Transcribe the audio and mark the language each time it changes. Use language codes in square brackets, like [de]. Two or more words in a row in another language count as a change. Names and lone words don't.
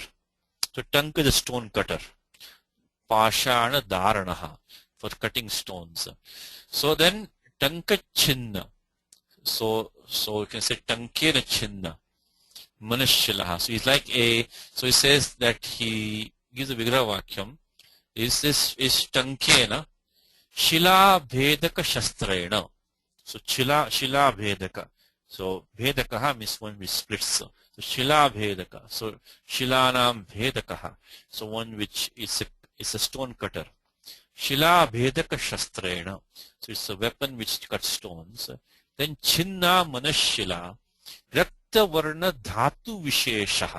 [en] So Tanka is a stone cutter. [sa] Pashana Dharanaha [en] for cutting stones. So then [sa] Tanka Chinna. [en] So you can say [sa] Tankena Chinna. Manashilaha. [en] So he's like so he says that he gives a [sa] Vigraha Vakyam. Is Tankena Shila Bhedaka Shastrena. [en] So [sa] Shila Bhedaka. [en] So Bhedakaha means one which splits. [sa] So Shila Bhedaka. So Shilanam Bhedakaha. [en] So one which is a stone cutter. [sa] Shila Bhedaka Shastrena. [en] So it's a weapon which cuts stones. [sa] Then Chinna Manashila Rakta Varna Dhatu Visheshaha.